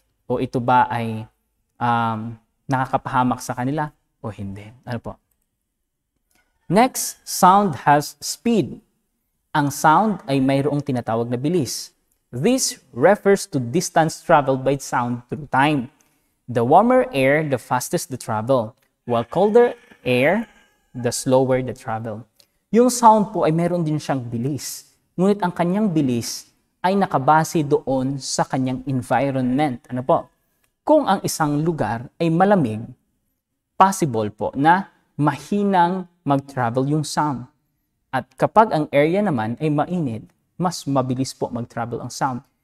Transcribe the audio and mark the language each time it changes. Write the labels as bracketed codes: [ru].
[tl] O ito ba ay nakakapahamak sa kanila o hindi. Ano po? [en] Next, sound has speed. [tl] Ang sound ay mayroong tinatawag na bilis. [en] This refers to distance traveled by sound through time. The warmer air, the fastest the travel, while colder air, the slower the travel. [tl] Yung sound po ay meron din siyang bilis. Ngunit ang kanyang bilis ay nakabase doon sa kanyang environment. Ano po? Kung ang isang lugar ay malamig, possible po na mahinang mag-travel yung sound. At kapag ang area naman ay mainit, mas mabilis po mag-travel ang sound.